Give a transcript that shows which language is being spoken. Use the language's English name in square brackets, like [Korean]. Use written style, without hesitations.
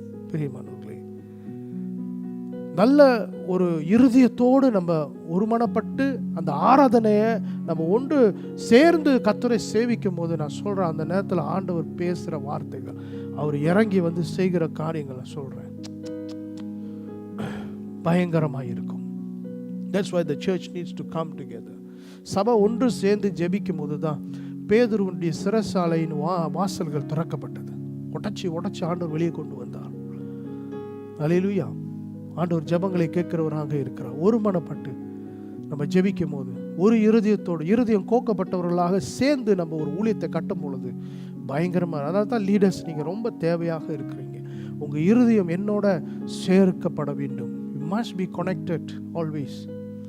[Tamil] பிரியமானவர்களே, நல்ல ஒரு இருதயத்தோடு நம்ம ஒருமனப்பட்டு அந்த ஆராதனையை நம்ம ஒன்று சேர்ந்து கர்த்தரை சேவிக்கும் போது, நான் சொல்கிறேன், அந்த நேரத்தில் ஆண்டவர் பேசுகிற வார்த்தைகள், அவர் இறங்கி வந்து செய்கிற காரியங்களை சொல்கிறேன், பயங்கரமாக இருக்கும். [English] That's why the church needs to come together. [Tamil] சபை ஒன்று சேர்ந்து ஜெபிக்கும் போது தான் பேதுருவுடைய சிறைச்சாலையின் வாசல்கள் திறக்கப்பட்டது. உடைச்சி ஆண்டவர் வெளியே கொண்டு வந்தார். அல்லேலூயா. ஆண்டவர் ஜெபங்களை கேட்கிறவராக இருக்கிறார். ஒருமனப்பட்டு நம்ம ஜெபிக்கும் போது, ஒரு இருதயம் கோக்கப்பட்டவர்களாக சேர்ந்து நம்ம ஒரு ஊழியத்தை கட்டும் பொழுது பயங்கரமாக, அதனால தான் லீடர்ஸ் நீங்கள் ரொம்ப தேவையாக இருக்கிறீங்க. உங்கள் இருதயம் என்னோட சேர்க்கப்பட வேண்டும். [English] You must be connected always.